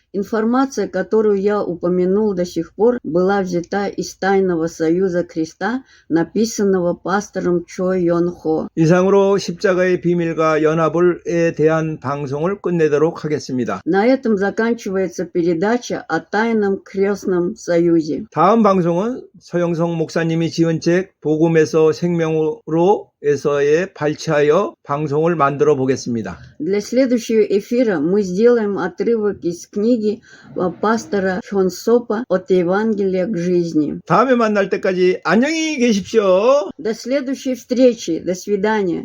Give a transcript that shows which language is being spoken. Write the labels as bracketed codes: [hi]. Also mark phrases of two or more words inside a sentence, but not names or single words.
[ru] Информация, которую я упомянул до сих пор, была взята из Тайного Союза Креста, написанного пастором Чо Йон Хо. [ko] 이상으로 십자가의 비밀과 연합에 대한 방송을 끝내도록 하겠습니다. [ru] На этом заканчивается передача о Тайном Крестном Союзе. [ko] 다음 방송은 서영성 목사님이 지은 책 복음에서 생명으로 에서의 발췌하여 방송을 만들어 보겠습니다. [ru] Для следующего эфира мы сделаем отрывок из книги пастора Чон Сопа «От Евангелия к жизни». [ko] 다음에 만날 때까지 안녕히 계십시오. [ru] До следующей встречи. До свидания.